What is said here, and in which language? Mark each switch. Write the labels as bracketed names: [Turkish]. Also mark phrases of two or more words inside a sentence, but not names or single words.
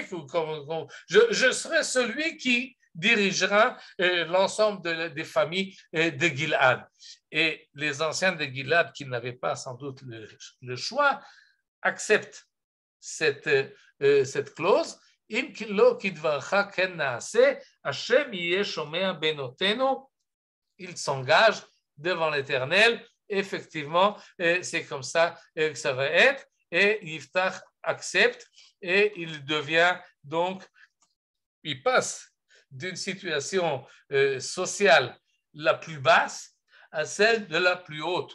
[French] Je serai celui qui dirigera l'ensemble des familles de Gilad. Et les anciens de Gilad, qui n'avaient pas sans doute le choix, acceptent cette clause. [Hebrew] אם לא כדברך כן נעשה, השם יהיה שומע בינותינו. [French] Il s'engage devant l'Éternel. Effectivement, c'est comme ça que ça va être. Et Yiftach accepte et il devient donc, il passe d'une situation sociale la plus basse à celle de la plus haute.